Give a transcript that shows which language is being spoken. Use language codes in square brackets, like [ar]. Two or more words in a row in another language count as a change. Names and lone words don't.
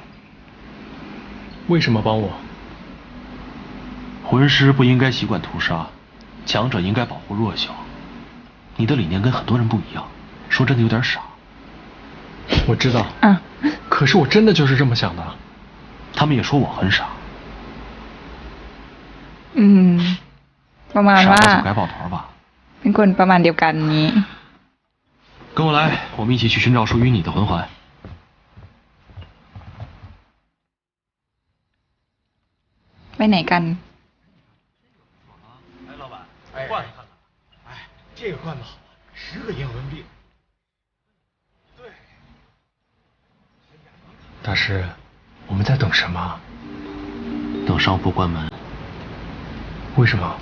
[zh] 为什么帮我？魂师不应该习惯屠杀，强者应该保护弱小。你的理念跟很多人不一样，说真的有点傻。我知道，啊，可是我真的就是这么想的。他们也说我很傻， [th] ประมาณ [zh] 傻 [th] ว่า [zh] 了就该抱团吧。 [th] เป็นคนประมาณเดียวกันนี้ [zh] 跟我来，我们一起去寻找属于你的魂环。 [th] ไปไหนกัน [zh] 哎，老板，换看看。哎，这个罐子好啊，10个英文币。对。大师，我们在等什么？等商铺关门。为什么？